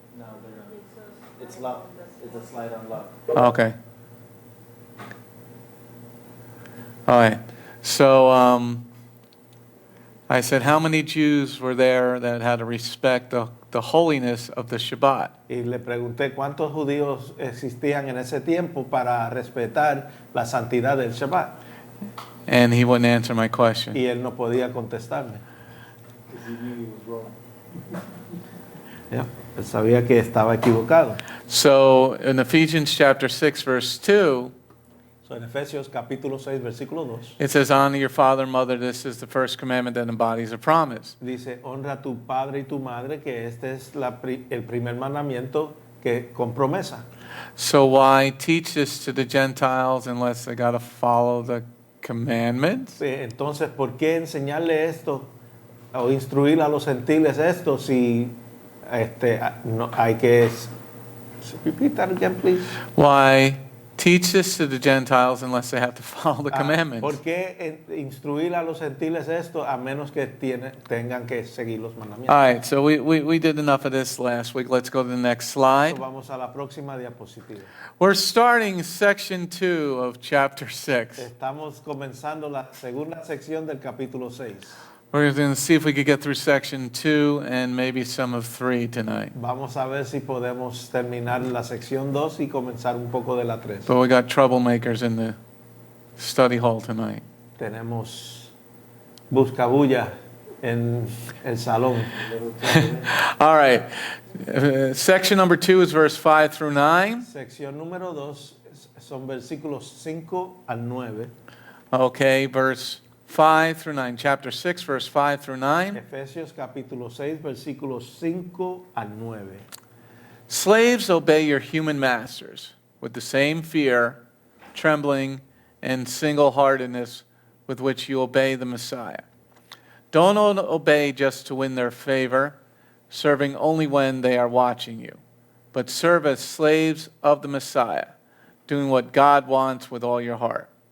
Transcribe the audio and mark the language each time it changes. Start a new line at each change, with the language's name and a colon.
English: No, they're not. It's locked. It's a slide on lock. Okay. All right. So I said, how many Jews were there that had to respect the holiness of the Shabbat?
Spanish: Y le pregunté cuántos judíos existían en ese tiempo para respetar la santidad del Shabbat.
English: And he wouldn't answer my question.
Spanish: Y él no podía contestarme.
English: Because he knew he was wrong. Yeah.
Spanish: Él sabía que estaba equivocado.
English: So in Ephesians chapter 6, verse 2,
Spanish: So en Efesios capítulo 6, versículo 2,
English: it says, honor your father and mother. This is the first commandment that embodies a promise.
Spanish: dice, honra a tu padre y tu madre, que este es el primer mandamiento que con promesa.
English: So why teach this to the Gentiles unless they got to follow the commandments?
Spanish: Entonces, ¿por qué enseñarle esto o instruir a los gentiles esto si no hay que...
English: Repeat that again, please. Why teach this to the Gentiles unless they have to follow the commandments?
Spanish: ¿Por qué instruir a los gentiles esto a menos que tengan que seguir los mandamientos?
English: All right, so we did enough of this last week. Let's go to the next slide.
Spanish: So vamos a la próxima diapositiva.
English: We're starting section 2 of chapter 6.
Spanish: Estamos comenzando la segunda sección del capítulo 6.
English: We're going to see if we could get through section 2 and maybe some of 3 tonight.
Spanish: Vamos a ver si podemos terminar la sección 2 y comenzar un poco de la 3.
English: But we got troublemakers in the study hall tonight.
Spanish: Tenemos buscabulla en el salón.
English: All right. Section number 2 is verse 5 through 9.
Spanish: Sección número 2 son versículos 5 al 9.
English: Okay, verse 5 through 9. Chapter 6, verse 5 through 9.
Spanish: Efesios capítulo 6, versículos 5 al 9.
English: Slaves, obey your human masters with the same fear, trembling, and single-heartedness with which you obey the Messiah. Don't obey just to win their favor, serving only when they are watching you, but serve as slaves of the Messiah, doing what God wants with all your heart.